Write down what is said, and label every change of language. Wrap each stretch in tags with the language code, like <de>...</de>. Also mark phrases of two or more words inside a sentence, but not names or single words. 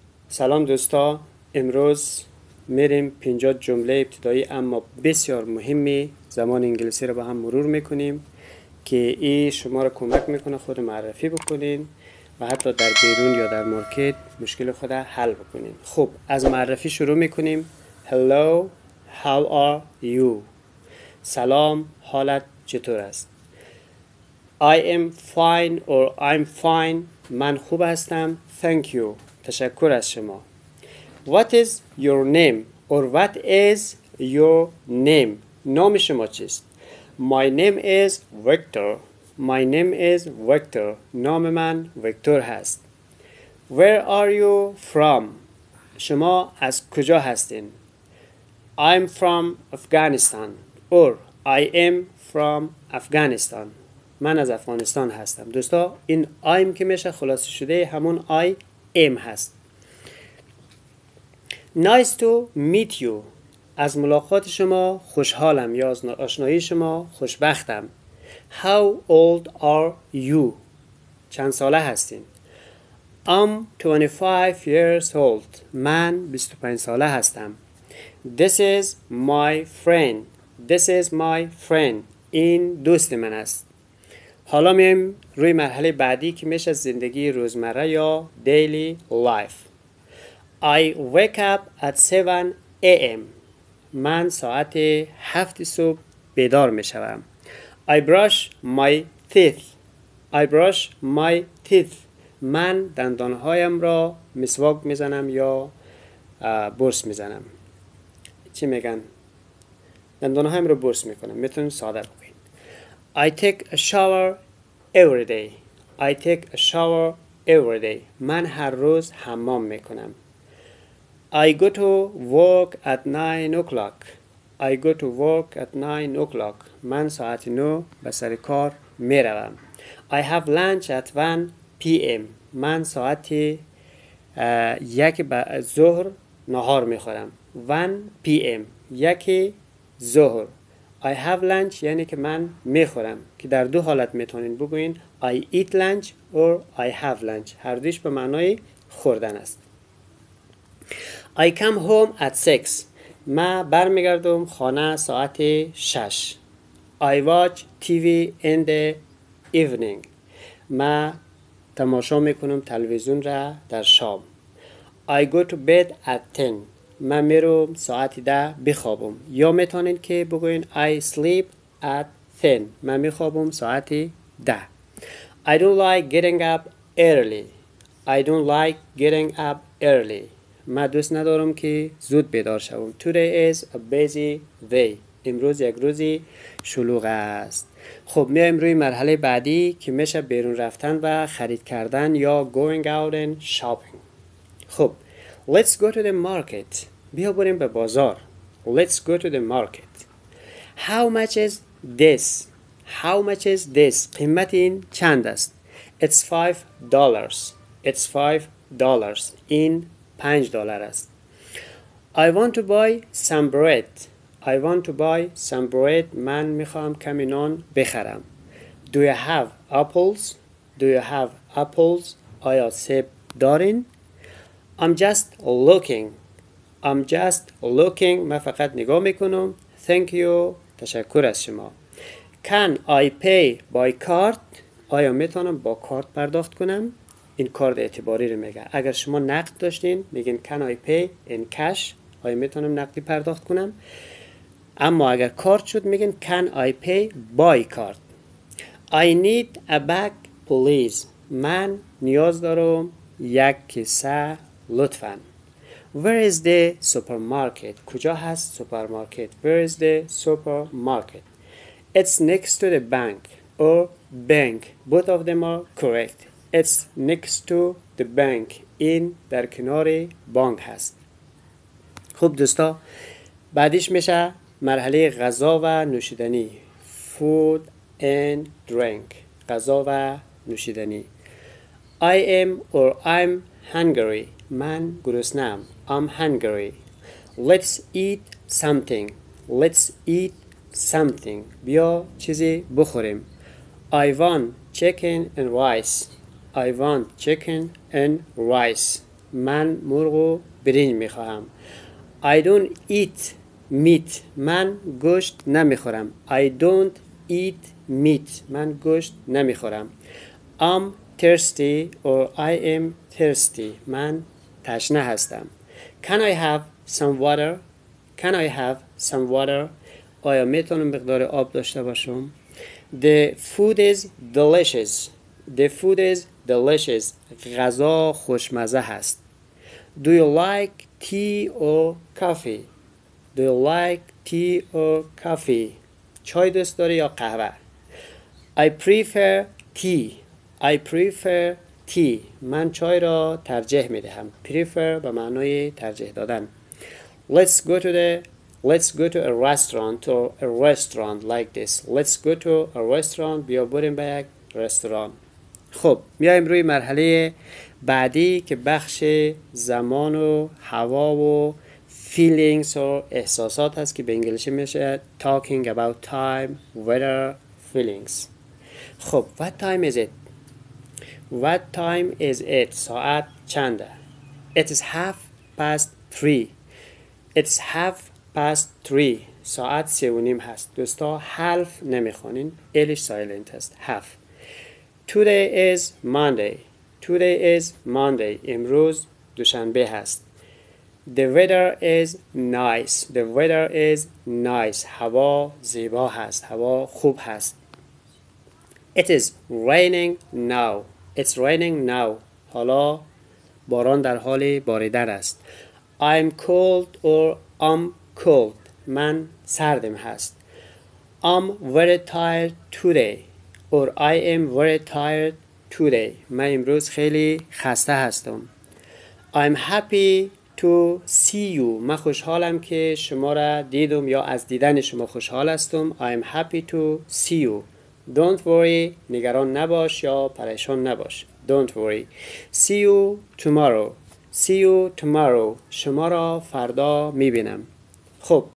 <fa>سلام دوستا، امروز میریم 50 جمله ابتدایی اما بسیار مهمی زبان انگلیسی رو با هم مرور میکنیم که این شما رو کمک میکنه خود معرفی بکنین و حتی در بیرون یا در مارکت مشکل خود حل بکنین. خب از معرفی شروع میکنیم.</fa> <en>Hello, how are you؟</en> <fa>سلام، حالت چطور است؟</fa> <en>I am fine or I'm fine.</en> <fa>من خوب هستم.</fa> <en>Thank you.</en> <fa>تشکر از شما.</fa> <en>What is your name or what is your name؟</en> <fa>نام شما چیست؟</fa> <en>My name is Victor. My name is Victor.</en> <fa>نام من ویکتور هست.</fa> <en>Where are you from؟</en> <fa>شما از کجا هستین؟</fa> <en>I'm from Afghanistan or I am from Afghanistan.</en> <fa>من از افغانستان هستم. دوستا این I'm که میشه خلاصه شده همون</fa> <en>I am</en> <fa>هست.</fa> <en>Nice to meet you.</en> <fa>از ملاقات شما خوشحالم یا از آشنایی شما خوشبختم.</fa> <en>How old are you؟</en> <fa>چند ساله هستین؟</fa> <en>I'm 25 years old.</en> <fa>من 25 ساله هستم.</fa> <en>This is my friend. This is my friend.</en> <fa>این دوست من است. حالا میایم روی مرحله بعدی که میشه زندگی روزمره یا</fa> <en>daily life. I wake up at 7 a.m.</en> <fa>من ساعت 7 صبح بیدار می شوم.</fa> <en>I brush my teeth. I brush my teeth.</en> <fa>من دندانهایم را مسواک میزنم یا برس میزنم. چی میگن؟ دندانهایم را برس میکنم. میتونم ساده بگیم.</fa> <en>I take a shower every day. I take a shower every day.</en> <fa>من هر روز حمام میکنم.</fa> <en>I go to work at 9 o'clock. I go to work at 9 o'clock.</en> <fa>من ساعت 9 به سر کار می روم.</fa> <en>I have lunch at 1 p.m.</en> <fa>من ساعت 1 ظهر نهار می خورم. 1 p.m. 1 ظهر.</fa> <en>I have lunch</en> <fa>یعنی که من می خورم که در دو حالت میتونین بگوین</fa> <en>I eat lunch or I have lunch.</en> <fa>هر دوش به معنای خوردن است.</fa> <en>I come home at 6.</en> <fa>ما برمیگردم خانه ساعت 6.</fa> <en>I watch TV in the evening.</en> <fa>ما تماشا میکنم تلویزیون را در شام.</fa> <en>I go to bed at 10.</en> <fa>من میرم ساعت 10 بخوابم. یا میتونین که بگوین</fa> <en>I sleep at 10.</en> <fa>من میخوابم ساعت 10.</fa> <en>I don't like getting up early. I don't like getting up early.</en> <fa>من دوست ندارم که زود بیدار شوم.</fa> <en>Today is a busy day.</en> <fa>امروز یک روزی شلوغ است. خب میایم روی مرحله بعدی که میشه بیرون رفتن و خرید کردن یا</fa> <en>going out and shopping. خب let's go to the market.</en> <fa>بیا بریم به بازار.</fa> <en>Let's go to the market. How much is this? How much is this?</en> <fa>قیمت این چند است؟</fa> <en>It's $5. It's $5.</en> <fa>این $5 است.</fa> <en>I want to buy some bread. I want to buy some bread.</en> <fa>من میخوام کمی نان بخرم.</fa> <en>Do you have apples? Do you have apples?</en> <fa>آیا سیب دارین؟</fa> <en>I'm just looking. I'm just looking.</en> <fa>من فقط نگاه میکنم.</fa> <en>Thank you.</en> <fa>تشکر از شما.</fa> <en>Can I pay by card?</en> <fa>آیا میتونم با کارت پرداخت کنم؟ این کارت اعتباری رو میگه. اگر شما نقد داشتین میگین</fa> <en>can I pay in cash؟</en> <fa>آیا میتونم نقدی پرداخت کنم؟ اما اگر کارت شد میگین</fa> <en>can I pay by card؟ I need a bag please.</en> <fa>من نیاز دارم یک کیسه لطفاً.</fa> <en>Where is the supermarket؟</en> <fa>کجا هست سوپرمارکت؟</fa> <en>Where is the supermarket؟ It's next to the bank or bank. Both of them are correct. It's next to the bank.</en> <fa>این در کنار بانک هست. خوب دوستا بعدش میشه مرحله غذا و نوشیدنی.</fa> <en>Food and drink.</en> <fa>غذا و نوشیدنی.</fa> <en>I am or I'm hungry.</en> <fa>من گرسنه‌ام.</fa> <en>I'm hungry. Let's eat something. Let's eat something.</en> <fa>بیا چیزی بخوریم.</fa> <en>I want chicken and rice. I want chicken and rice.</en> <fa>من مرغ و برنج میخواهم.</fa> <en>I don't eat meat.</en> <fa>من گوشت نمیخورم.</fa> <en>I don't eat meat.</en> <fa>من گوشت نمیخورم.</fa> <en>I'm thirsty or I am thirsty.</en> <fa>من تشنه هستم.</fa> <en>Can I have some water? Can I have some water?</en> <fa>آیا میتونم مقدار آب داشته باشم؟</fa> <en>The food is delicious. The food is delicious.</en> <fa>غذا خوشمزه هست.</fa> <en>Do you like tea or coffee? Do you like tea or coffee?</en> <fa>چای دوست داری یا قهوه؟</fa> <en>I prefer tea. I prefer tea.</en> <fa>من چای را ترجیح می دهم. Prefer به معنای ترجیح دادن.</fa> <en>Let's go to a restaurant or a restaurant like this. Let's go to a restaurant.</en> <fa>بیا بریم به یک رستوران. خب میایم روی مرحله بعدی که بخش زمان و هوا و feelings و احساسات هست که به انگلیسی میشه</fa> <en>talking about time, weather, feelings. خب what time is it? What time is it?</en> <fa>ساعت چنده؟</fa> <en>It is 3:30. It's 3:30.</en> <fa>ساعت 3:30 هست. دوستا half نمیخوانین. ایلش سایلنت هست. half.</fa> <en>Today is Monday. Today is Monday.</en> <fa>امروز دوشنبه هست.</fa> <en>The weather is nice. The weather is nice.</en> <fa>هوا زیبا هست. هوا خوب هست.</fa> <en>It is raining now. It's raining now.</en> <fa>حالا باران در حال باریدن است.</fa> <en>I'm cold or I'm cold.</en> <fa>من سردم هست.</fa> <en>I'm very tired today. or I am very tired today.</en> <fa>من امروز خیلی خسته هستم.</fa> <en>I'm happy to see you.</en> <fa>من خوشحالم که شما را دیدم یا از دیدن شما خوشحال هستم.</fa> <en>I'm happy to see you. Don't worry.</en> <fa>نگران نباش یا پریشان نباش.</fa> <en>Don't worry. See you tomorrow. See you tomorrow.</en> <fa>شما را فردا میبینم. خب</fa>